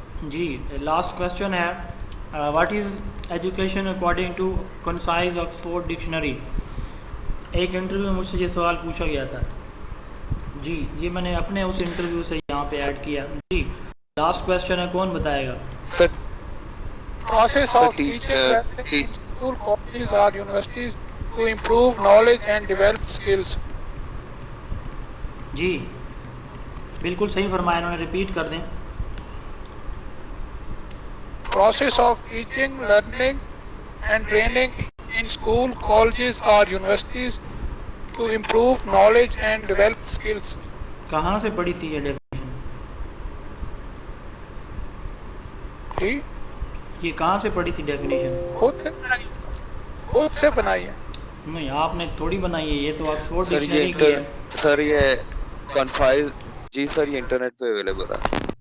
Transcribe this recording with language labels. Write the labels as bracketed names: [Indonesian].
[Urdu] جی last question ہے, [English] What is education according to concise Oxford dictionary. [Urdu] ایک interview میں مجھ سے یہ سوال پوچھا گیا تھا. جی یہ میں نے اپنے اس انٹرویو سے یہاں پہ ایڈ کیا. جی لاسٹ کویسچن ہے, کون بتائے گا؟ [English] process of teaching school, colleges or universities to improve knowledge and develop skills. [Urdu] جی بالکل صحیح فرمایا انہوں نے, ریپیٹ کر دیں. [English] Process of teaching, learning and training in school, colleges or universities to improve knowledge and develop skills. [Urdu] کہاں سے پڑھی تھی یہ ڈیفینیشن؟ جی یہ کہاں سے پڑھی تھی ڈیفینیشن؟ خود سے بنائی ہے. نہیں آپ نے تھوڑی بنائی ہے, یہ تو آکسفورڈ ڈکشنری کی ہے. سر یہ کنفائز, جی سر یہ انٹرنیٹ پہ اویلیبل ہے.